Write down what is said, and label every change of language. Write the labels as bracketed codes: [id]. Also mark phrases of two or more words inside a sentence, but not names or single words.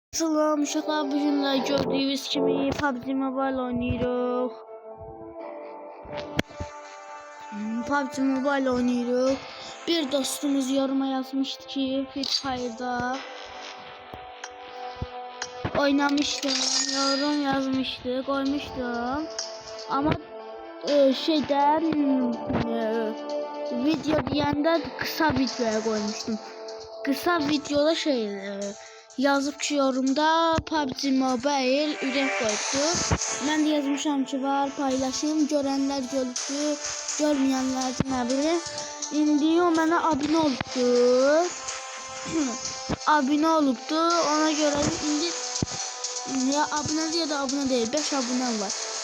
[az] Salam uşaqlar, bu günlər gördüyünüz kimi PUBG Mobile oynayırıq. [tr] Bir dostumuz yoruma yazmışdı ki Free Fire'da oynamıştım, yorum yazmıştı, koymuştum. Ama video diyende kısa videoya koymuştum. [az] Kısa videoda yazıp ki yorumda PUBG Mobile ürək qoydu. Mən də yazmışam ki var, paylaşım, görənlər gördü, görməyənlər nə bilir. İndi o mənə abunə olubdu. Abunə olubdu. Ona görə indi ya abunə ya da abunə deyil, 5 abunəm var.